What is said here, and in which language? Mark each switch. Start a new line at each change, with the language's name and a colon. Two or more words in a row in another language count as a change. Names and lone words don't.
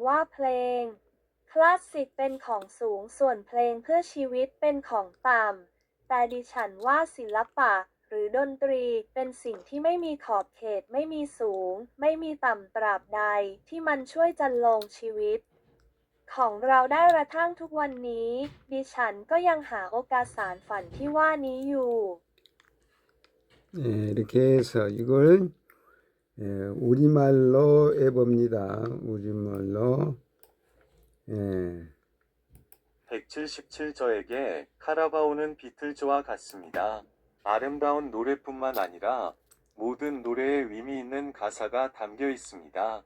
Thai: ว่าเพลงคลาสสิกเป็นของสูงส่วนเพลงเพื่อชีวิตเป็นของต่ำแต่ดิฉันว่าศิลปะหรือดนตรีเป็นสิ่งที่ไม่มีขอบเขตไม่มีสูงไม่มีต่ำตราบใดที่มันช่วยจันลงชีวิตของเราได้กระทั่งทุกวันนี้ดิฉันก็ยังหาโอกาสสานฝันที่ว่านี้อยู่
Korean: 이렇게 해서 이걸 우리말로 해봅니다. 우리말로. 177저에게 카라바오는 비틀즈와 같습니다. 아름다운 노래뿐만 아니라 모든 노래에 의미 있는 가사가 담겨 있습니다.